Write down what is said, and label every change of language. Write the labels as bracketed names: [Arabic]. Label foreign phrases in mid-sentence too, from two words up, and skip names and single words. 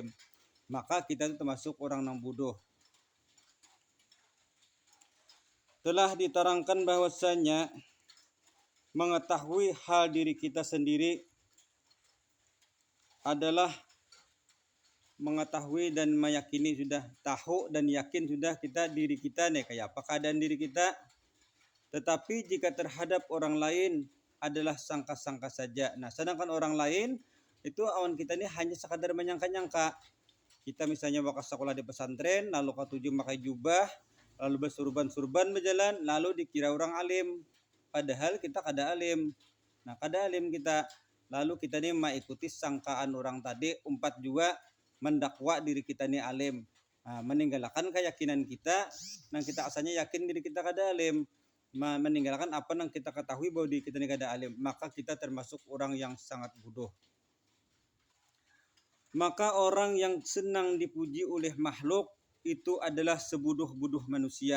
[Indonesian] Maka kita itu termasuk orang yang bodoh. Telah diterangkan bahwasanya mengetahui hal diri kita sendiri adalah mengetahui dan meyakini, sudah tahu dan yakin sudah kita diri kita nih kayak apa keadaan diri kita. Tetapi jika terhadap orang lain adalah sangka-sangka saja. Nah, sedangkan orang lain itu awan kita ini hanya sekadar menyangka-nyangka. Kita misalnya bakal sekolah di pesantren, lalu ketujuh pakai jubah, lalu bersurban-surban berjalan, lalu dikira orang alim. Padahal kita kada alim. Nah, kada alim kita. Lalu kita ini mengikuti sangkaan orang tadi, umpat juga mendakwa diri kita ini alim. Nah, meninggalkan keyakinan kita, yang kita asalnya yakin diri kita kada alim. Meninggalkan apa yang kita ketahui bahwa diri kita ini kada alim. Maka kita termasuk orang yang sangat bodoh. Maka orang yang senang dipuji oleh makhluk itu adalah sebuduh-buduh manusia.